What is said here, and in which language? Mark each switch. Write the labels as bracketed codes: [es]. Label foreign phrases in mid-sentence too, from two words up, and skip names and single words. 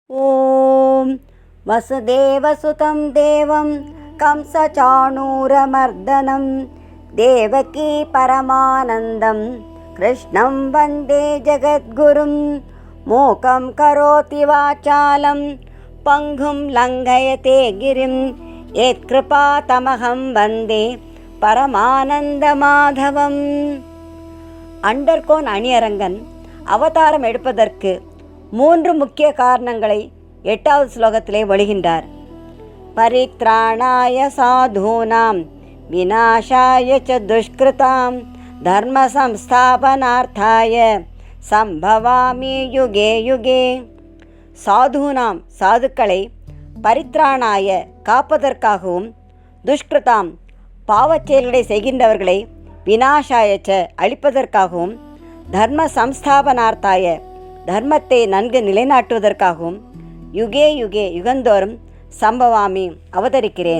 [sa] ॐ वसुदेवसुतं देवं कंसचाणूरमर्दनं देवकी परमानन्दं कृष्णं वन्दे जगद्गुरुं मूकं करोति वाचालं पङ्गुं लङ्घयते गिरिं यत्कृपातमहं वन्दे பரமானந்தமாதவம். [ta] அண்டர்கோன் அணியரங்கன் அவதாரம் எடுப்பதற்கு 3 முக்கிய காரணங்களை 8வது ஸ்லோகத்திலே வழிகின்றார். [sa] परित्राणाय साधूनां विनाशाय च दुष्कृताम् धर्म संस्थापनार्थाय सम्भवामि युगे युगे. [ta] சாதூனாம் சாதுக்களை பரித்ராணாய காப்பதற்காகவும் துஷ்கிருதாம் பாவச்செயல்களை செய்கின்றவர்களை விநாசாயச்ச அழிப்பதற்காகவும் [sa] धर्म संस्थापनार्थाय [ta] தர்மத்தை நன்கு நிலைநாட்டுவதற்காகவும் [sa] युगे युगे [ta] யுகந்தோறும் சம்பவாமி அவதரிக்கிறேன்.